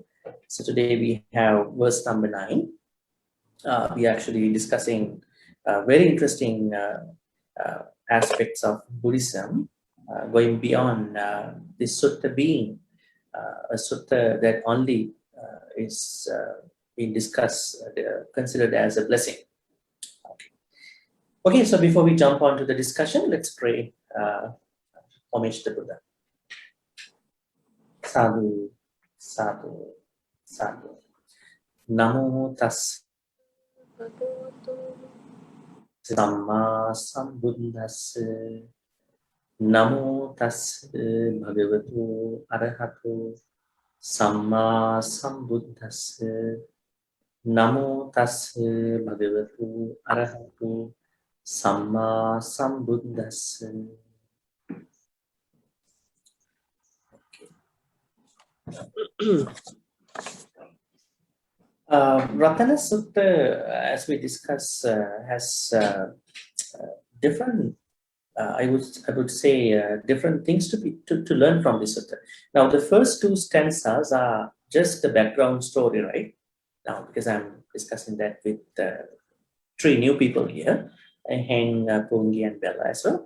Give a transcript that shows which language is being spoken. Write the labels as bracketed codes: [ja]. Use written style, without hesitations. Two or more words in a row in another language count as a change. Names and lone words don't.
[en] So today we have verse number 9. We're actually discussing very interesting aspects of Buddhism, going beyond this sutta being a sutta that only is being discussed, considered as a blessing. Okay, so before we jump on to the discussion, let's pray homage to Buddha. [pi] Sadhu, sadhu, sadhu. Namo tas Samma Sambuddhassa. Namo tas Bhagavatu Arahato Samma Sambuddhassa. Namo tas Bhagavatu Arahato Samma Sambuddhassa. [en] Ratana Sutta, as we discussed, has different, I would say, different things to learn from this sutta. Now, the first two stanzas are just the background story, right? Now, because I'm discussing that with three new people here, Heng, Pungi, and Bella as well.